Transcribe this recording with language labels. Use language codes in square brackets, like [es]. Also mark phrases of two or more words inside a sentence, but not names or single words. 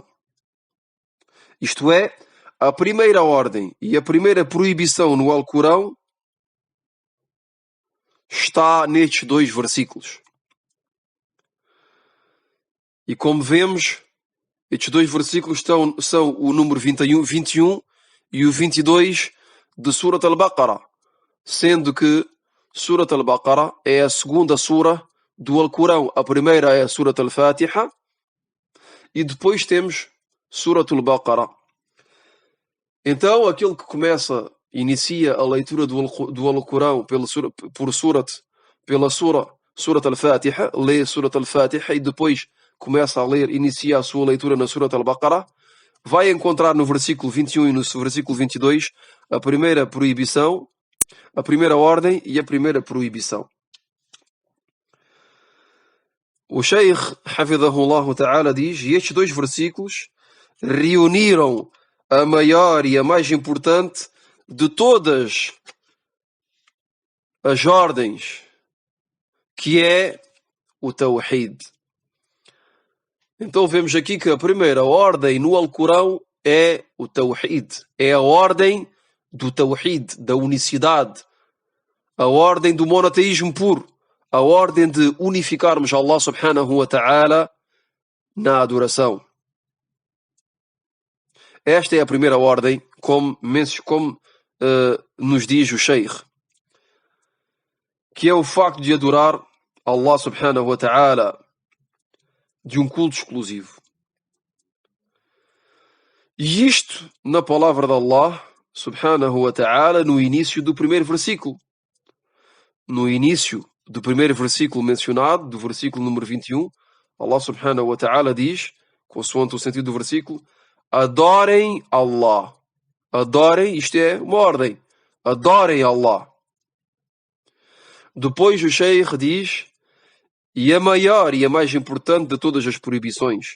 [pt] Isto é, a primeira ordem e a primeira proibição no Alcorão está nestes 2 versículos. E como vemos, estes 2 versículos são o número 21 e o 22 de Surat al-Baqarah, sendo que Surat al-Baqarah é a segunda sura do Alcorão. A primeira é a Surat al-Fatiha e depois temos Surat al-Baqarah. Então, aquele que inicia a leitura do Alcorão pela Surat al-Fatiha, lê Surat al-Fatiha e depois inicia a sua leitura na Surat al-Baqarah, vai encontrar no versículo 21 e no versículo 22 a primeira proibição, a primeira ordem e a primeira proibição. O Sheikh, [ar] حفظه الله تعالى, [pt] diz, e estes 2 versículos reuniram a maior e a mais importante de todas as ordens, que é o Tawhid. Então vemos aqui que a primeira ordem no Alcorão é o Tawhid. É a ordem do Tawhid, da unicidade. A ordem do monoteísmo puro. A ordem de unificarmos Allah [ar] سبحانه وتعالى [pt] na adoração. Esta é a primeira ordem, como nos diz o Sheikh, que é o facto de adorar Allah [ar] سبحانه وتعالى [pt] de um culto exclusivo. E isto na palavra de Allah [ar] سبحانه وتعالى [pt] no início do primeiro versículo. No início do primeiro versículo mencionado, do versículo número 21, Allah [ar] سبحانه وتعالى [pt] diz, consoante o sentido do versículo, adorem Allah. Adorem, isto é uma ordem. Adorem Allah. Depois o Sheikh diz, e a maior e a mais importante de todas as proibições.